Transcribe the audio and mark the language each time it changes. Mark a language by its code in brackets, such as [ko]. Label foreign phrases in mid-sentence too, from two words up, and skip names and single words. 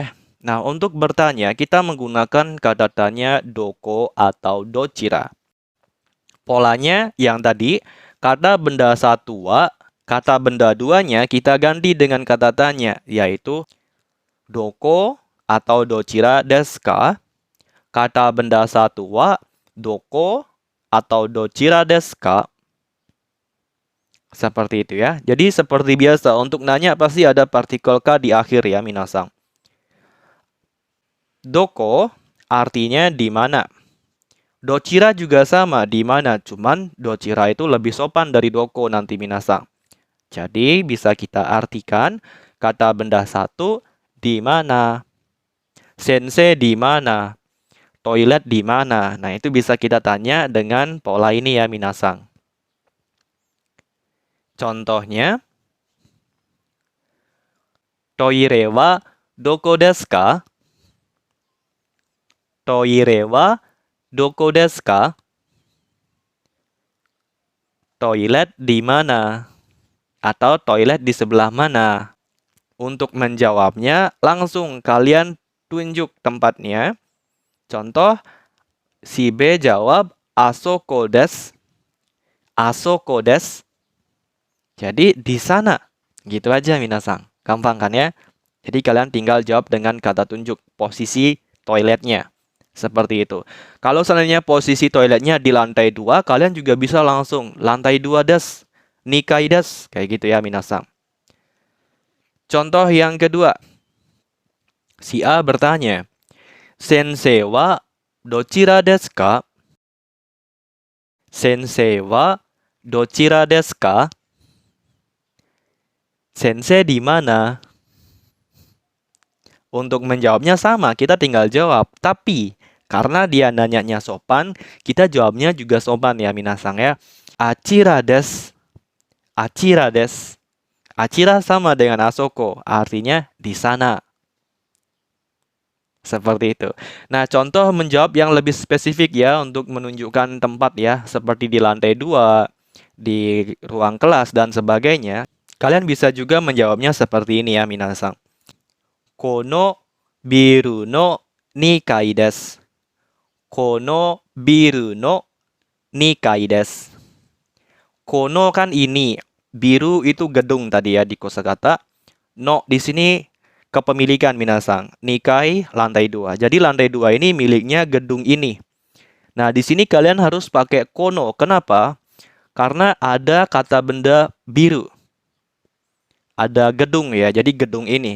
[id] Nah, untuk bertanya, kita menggunakan kata tanya doko atau dochira. Polanya yang tadi, kata benda satu wa, kata benda duanya kita ganti dengan kata tanya, yaitu doko atau [ja] どちらですか? [id] Kata benda satu wa doko atau [ja] どちらですか? [id] Seperti itu ya. Jadi seperti biasa, untuk nanya pasti ada partikel ka di akhir ya minasang. Doko artinya di mana. Dochira juga sama, di mana. Cuman dochira itu lebih sopan dari doko nanti minasang. Jadi bisa kita artikan kata benda satu di mana, sensei di mana, toilet di mana. Nah, itu bisa kita tanya dengan pola ini ya minasang. Contohnya, [ja] トイレはどこですか? トイレはどこですか? [id] Toilet di mana? Atau toilet di sebelah mana? Untuk menjawabnya, langsung kalian tunjuk tempatnya. Contoh, si B jawab [ja] あそこです. あそこです. [id] Jadi di sana. Gitu aja minasang. Gampang kan ya? Jadi kalian tinggal jawab dengan kata tunjuk posisi toiletnya. Seperti itu. Kalau seandainya posisi toiletnya di lantai 2, kalian juga bisa langsung lantai 2 des, [ja] 二階です, [id] kayak gitu ya minasang. Contoh yang kedua. Si A bertanya, [ja] 先生はどちらですか? 先生はどちらですか? [id] Sensei di mana? Untuk menjawabnya sama, kita tinggal jawab. Tapi, karena dia nanyanya sopan, kita jawabnya juga sopan ya minasang ya. [ja] あちらです。あちらです. [id] Achira sama dengan asoko, artinya di sana. Seperti itu. Nah, contoh menjawab yang lebih spesifik ya untuk menunjukkan tempat ya, seperti di lantai 2, di ruang kelas dan sebagainya. Kalian bisa juga menjawabnya seperti ini ya minasang. [ja] このビルの2階です。このビルの2階です。この [id] kan ini, biru itu gedung tadi ya di kosakata. No di sini kepemilikan minasang. 2階 lantai 2. Jadi lantai 2 ini miliknya gedung ini. Nah, di sini kalian harus pakai kono. Kenapa? Karena ada kata benda biru. Ada gedung ya, jadi gedung ini.